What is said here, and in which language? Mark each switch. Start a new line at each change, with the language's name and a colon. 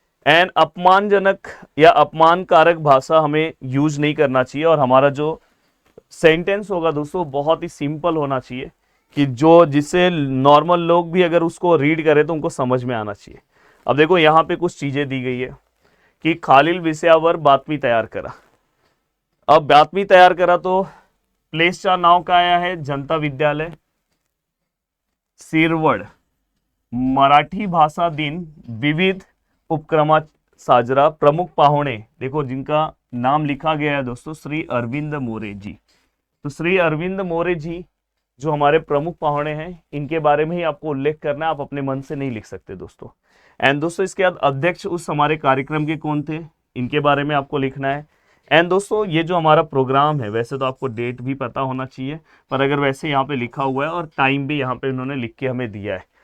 Hindi: And अपमानजनक या अपमानकारक भाषा हमें यूज नहीं करना चाहिए, और हमारा जो सेंटेंस होगा दोस्तों बहुत ही सिंपल होना चाहिए, कि जो जिससे नॉर्मल लोग भी अगर उसको रीड करें तो उनको समझ में आना चाहिए। अब देखो यहाँ पे कुछ चीजें दी गई है कि
Marathi: खालील विषयावर बातमी तैयार करा। अब बातमी तैयार करा तो प्लेसच्या नाव काय आहे, जनता विद्यालय शिरवड, मराठी भाषा दिन विविध उपक्रमात साजरा, प्रमुख पाहुणे,
Hindi: देखो जिनका नाम लिखा गया है दोस्तों, श्री अरविंद मोरे जी। तो श्री अरविंद मोरे जी जो हमारे प्रमुख पाहुणे हैं, इनके बारे में ही आपको उल्लेख करना है, आप अपने मन से नहीं लिख सकते दोस्तों। एंड दोस्तों इसके बाद अध्यक्ष उस हमारे कार्यक्रम के कौन थे, इनके बारे में आपको लिखना है। एंड दोस्तों ये जो हमारा प्रोग्राम है, वैसे तो आपको डेट भी पता होना चाहिए, पर अगर वैसे यहाँ पे लिखा हुआ है और टाइम भी यहाँ पे इन्होंने लिख के हमें दिया है।